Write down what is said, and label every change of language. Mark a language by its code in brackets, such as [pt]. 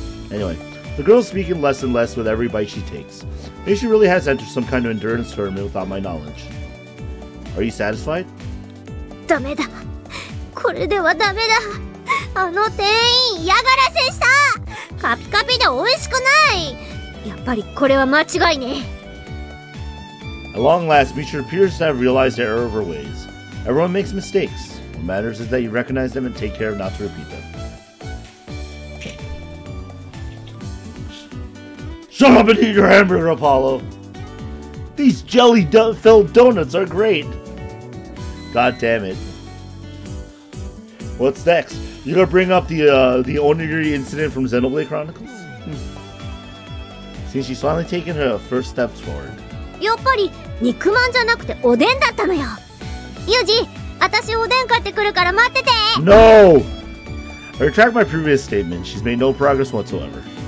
[en] Anyway, the girl's speaking less and less with every bite she takes. Maybe she really has entered some kind of endurance tournament without my knowledge. Are you satisfied? [ja] ダメだ。これではダメだ。あの店員嫌がらせした。カピカピで美味しくない。やっぱりこれは間違いね。 [en] At long last, Michiru appears to have realized the error of her ways. Everyone makes mistakes. What matters is that you recognize them and take care not to repeat them. Shut up and eat your hamburger, Apollo! These jelly-filled donuts are great! God damn it. What's next? You gonna bring up the onigiri incident from Xenoblade Chronicles? Seems she's finally taken her first steps forward. [ja] やっぱり肉まんじゃなくておでんだったのよ。ユージ、私おでん買ってくるから待ってて。 [en] No! I retract my previous statement. She's made no progress whatsoever.